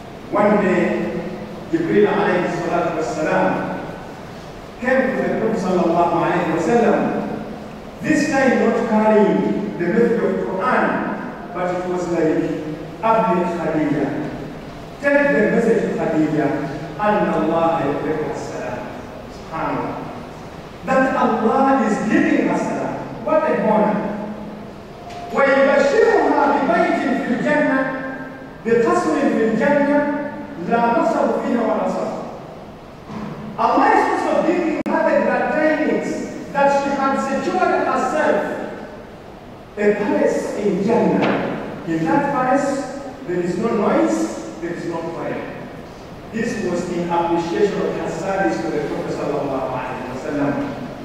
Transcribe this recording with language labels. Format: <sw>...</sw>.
<en>One day, Jibreel ﷺ came to the Prophet ﷺ, this time not carrying the message of Quran, but it was like, Abdulhafidh Khadija. Take the message to Khadija,</en> <ar>أن الله يبلغ السلام.</ar> <en>SubhanAllah. That Allah is giving us salam. What a honor.</en> <ar>ويبشرها ببيت في الجنة بقصر في الجنة لا نصب فيها ولا صب.</ar> <en>Allah is also giving her the glad tidings that she had secured herself a palace in Jannah. In that palace, there is no noise, there is no fire. This was in appreciation of her service to the Prophet ﷺ.</en>